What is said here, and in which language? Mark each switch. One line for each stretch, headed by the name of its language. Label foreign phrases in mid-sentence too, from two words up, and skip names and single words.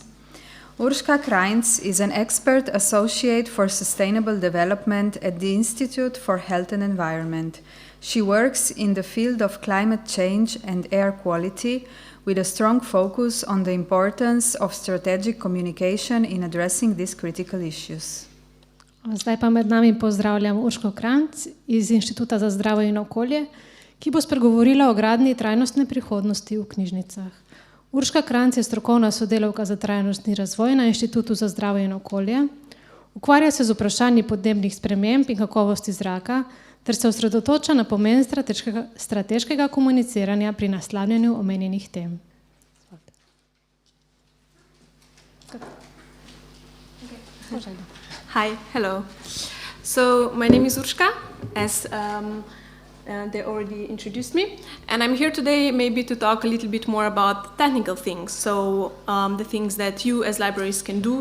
English: Urška Krajnc is an expert associate for sustainable development at the Institute for Health and Environment. She works in the field of climate change and air quality, with a strong focus on the importance of strategic communication in addressing these critical issues.
Slovenian: Zdaj pa med nami pozdravljam Urško Krajnc iz Inštituta za zdravje in okolje, ki bo spregovorila o gradnji trajnostne prihodnosti v knjižnicah. Urška Krajnc je strokovna sodelavka za trajnostni razvoj na Inštitutu za zdravje in okolje. Ukvarja se z vprašanji podnebnih sprememb in kakovosti zraka, ter se osredotoča na pomen strateškega komuniciranja pri naslavljanju omenjenih tem.
English: Hi, hello. So my name is Urška, as they already introduced me, and I'm here today maybe to talk a little bit more about technical things, so the things that you as libraries can do.